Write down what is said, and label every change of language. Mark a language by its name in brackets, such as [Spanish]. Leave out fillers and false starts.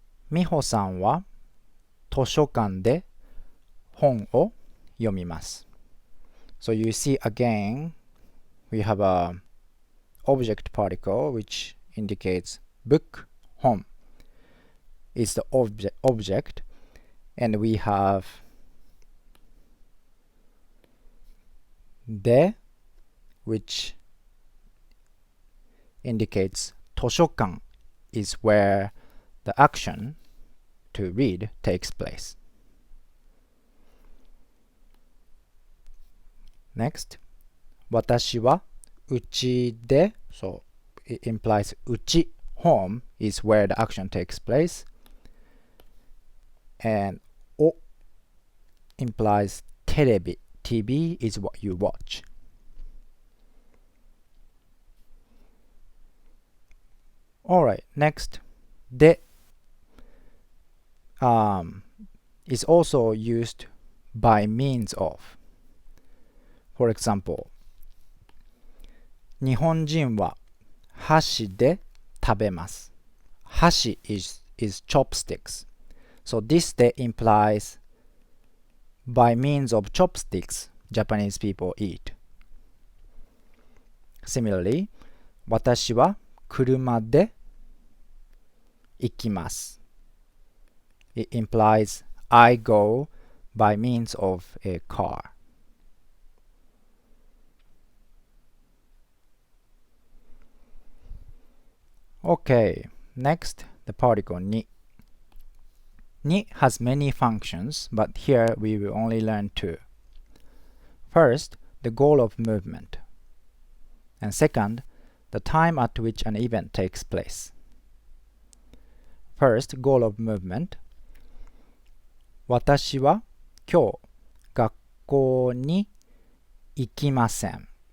[Japanese] 美穂さんは図書館で本を読みます。 [English] So you see again, we have a object particle which indicates book, 本 is the object, and we have で which indicates 図書館 is where the action to read takes place. Next, [Japanese] 私はうちで [English] so it implies うち home is where the action takes place, and お implies テレビ TV is what you watch. Alright, next, で is also used by means of. [Japanese] For example, 日本人は箸で食べます。 [English] 箸 is chopsticks. So this で implies by means of chopsticks, Japanese people eat. [Japanese] Similarly, 私は車で行きます。 [English] It implies I go by means of a car. Okay, next, the particle に。に has many functions, but here we will only learn two. First, the goal of movement. And second, the time at which an event takes place. First, goal of movement. [Japanese] 私は今日学校に行きません。